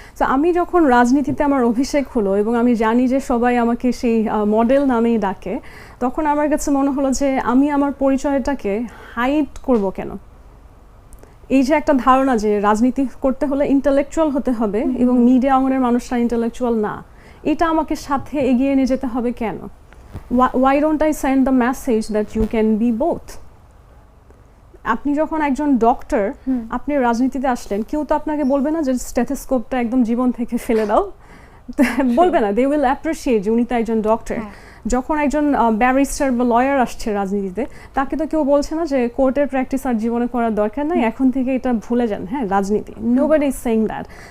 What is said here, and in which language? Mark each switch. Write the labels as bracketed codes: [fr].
[bn] So আমি যখন রাজনীতিতে আমার অভিষেক হলো এবং আমি জানি যে সবাই আমাকে সেই মডেল নামেই ডাকে, তখন আমার কাছে মনে হলো যে আমি আমার পরিচয়টাকে হাইড করব কেন। এই যে একটা ধারণা যে রাজনীতি করতে হলে ইন্টেলেকচুয়াল হতে হবে এবং মিডিয়া অঙ্গনের মানুষরা ইন্টেলেকচুয়াল না, এটা আমাকে সাথে এগিয়ে নিয়ে যেতে হবে কেন? [en] Why don't I send the message that you can be both? [bn] আপনি যখন একজন ডক্টর আপনি রাজনীতিতে আসলেন, কেউ তো আপনাকে বলবে না যে স্টেথোস্কোপটা একদম জীবন থেকে ফেলে দাও, বলবে না। [en] they will appreciate [bn] উনি তো একজন ডক্টর। যখন একজন ব্যারিস্টার বা লয়ার আসছে রাজনীতিতে, তাকে তো কেউ বলছে না যে কোর্টের প্র্যাকটিস আর জীবনে করার দরকার নাই, এখন থেকে এটা ভুলে যান, হ্যাঁ রাজনীতি। [en] Nobody is saying that.